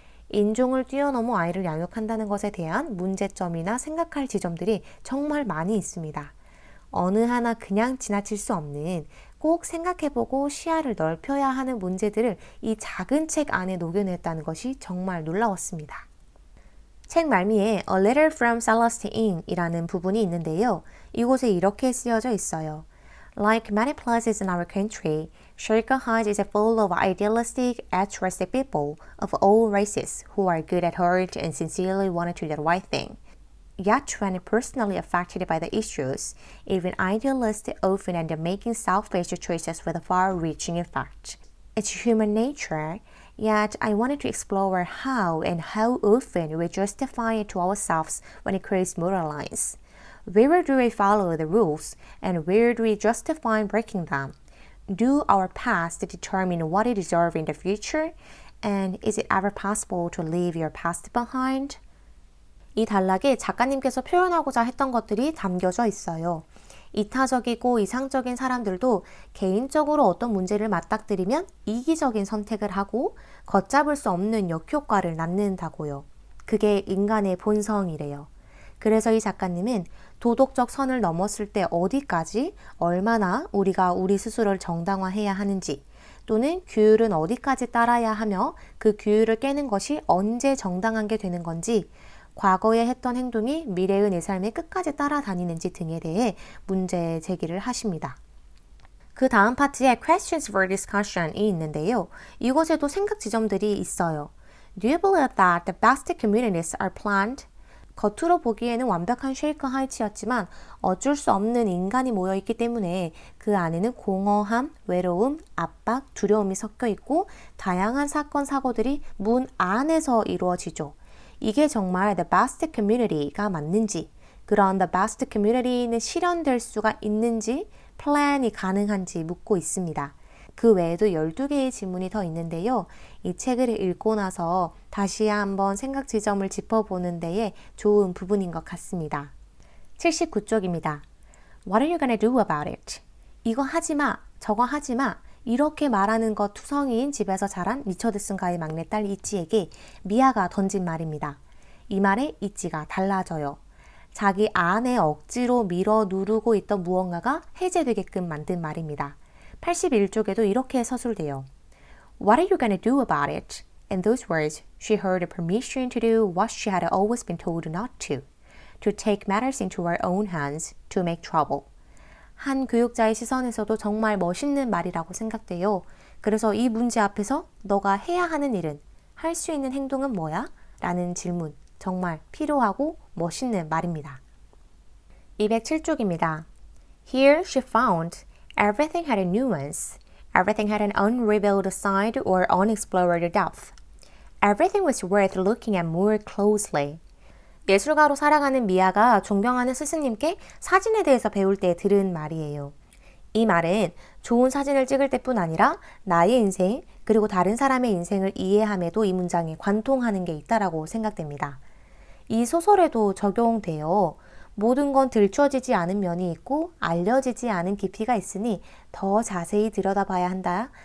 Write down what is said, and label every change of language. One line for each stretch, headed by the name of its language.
Korean: 인종을 뛰어넘어 아이를 양육한다는 것에 대한 문제점이나 생각할 지점들이 정말 많이 있습니다. 어느 하나 그냥 지나칠 수 없는 꼭 생각해보고 시야를 넓혀야 하는 문제들을 이 작은 책 안에 녹여냈다는 것이 정말 놀라웠습니다. 책 말미에 A Letter from Celestine 이라는 부분이 있는데요. 이곳에 이렇게 쓰여져 있어요.
English: Like many places in our country, Sherika Heights is full of idealistic, altruistic people of all races who are good at heart and sincerely want to do the right thing. Yet when personally affected by the issues, even idealists often end up making selfish choices with a far-reaching effect. It's human nature, yet I wanted to explore how and how often we justify it to ourselves when it creates moral lines. Where do we follow the rules, and where do we justify breaking them? Do our past determine what we deserve in the future? And is it ever possible to leave your past behind?
Korean: 이 단락에 작가님께서 표현하고자 했던 것들이 담겨져 있어요. 이타적이고 이상적인 사람들도 개인적으로 어떤 문제를 맞닥뜨리면 이기적인 선택을 하고 걷잡을 수 없는 역효과를 낳는다고요. 그게 인간의 본성이래요. 그래서 이 작가님은 도덕적 선을 넘었을 때 어디까지, 얼마나 우리가 우리 스스로를 정당화해야 하는지, 또는 규율은 어디까지 따라야 하며 그 규율을 깨는 것이 언제 정당한 게 되는 건지, 과거에 했던 행동이 미래의 내 삶에 끝까지 따라다니는지 등에 대해 문제 제기를 하십니다. 그 다음 파트에 Questions for Discussion이 있는데요. 이곳에도 생각 지점들이 있어요.
English: Do you believe that the best communities are planned?
Korean: 겉으로 보기에는 완벽한 쉐이크 하이츠였지만 어쩔 수 없는 인간이 모여있기 때문에 그 안에는 공허함, 외로움, 압박, 두려움이 섞여 있고 다양한 사건, 사고들이 문 안에서 이루어지죠. 이게 정말
English: the best community
Korean: 가 맞는지, 그런 the best community는 실현될 수가 있는지, 플랜이 가능한지 묻고 있습니다. 그 외에도 12개의 질문이 더 있는데요. 이 책을 읽고 나서 다시 한번 생각 지점을 짚어보는 데에 좋은 부분인 것 같습니다. 79쪽입니다.
English: What are you gonna do about it?
Korean: 이거 하지 마, 저거 하지 마. 이렇게 말하는 것 투성이인 집에서 자란 리처드슨가의 막내딸 이치에게 미아가 던진 말입니다. 이 말에 이치가 달라져요. 자기 안에 억지로 밀어 누르고 있던 무언가가 해제되게끔 만든 말입니다. 81쪽에도 이렇게 서술돼요.
English: What are you gonna do about it? In those words, she heard permission to do what she had always been told not to take matters into her own hands, to make trouble.
Korean: 한 교육자의 시선에서도 정말 멋있는 말이라고 생각돼요. 그래서 이 문제 앞에서 너가 해야 하는 일은, 할 수 있는 행동은 뭐야? 라는 질문, 정말 필요하고 멋있는 말입니다. 207쪽입니다.
English: Here she found everything had a nuance. Everything had an unrevealed side or unexplored depth. Everything was worth looking at more closely.
Korean: 예술가로 살아가는 미아가 존경하는 스승님께 사진에 대해서 배울 때 들은 말이에요. 이 말은 좋은 사진을 찍을 때뿐 아니라 나의 인생 그리고 다른 사람의 인생을 이해함에도 이 문장에 관통하는 게 있다라고 생각됩니다. 이 소설에도 적용돼요. 모든 건 들춰지지 않은 면이 있고 알려지지 않은 깊이가 있으니 더 자세히 들여다봐야 한다.